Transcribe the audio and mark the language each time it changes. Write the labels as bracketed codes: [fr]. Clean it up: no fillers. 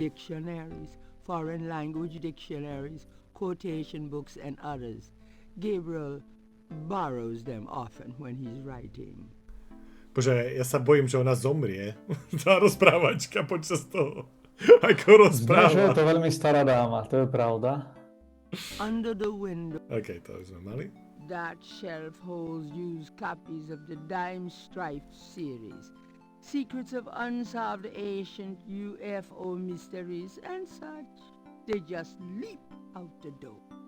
[en] Dictionaries, foreign language dictionaries, quotation books, and others. Gabriel borrows them often when he's writing. [sk] Bože, ja sa bojím, že ona zomrie. Tá rozprávačka počas toho. Ako rozpráva. Že je to veľmi stará dáma, to je pravda. [en] Under the window. [sk] OK, to už sme mali. [en] That shelf holds used copies of the Dime Strife series. Secrets of unsolved ancient UFO mysteries and such. They just leap out the door.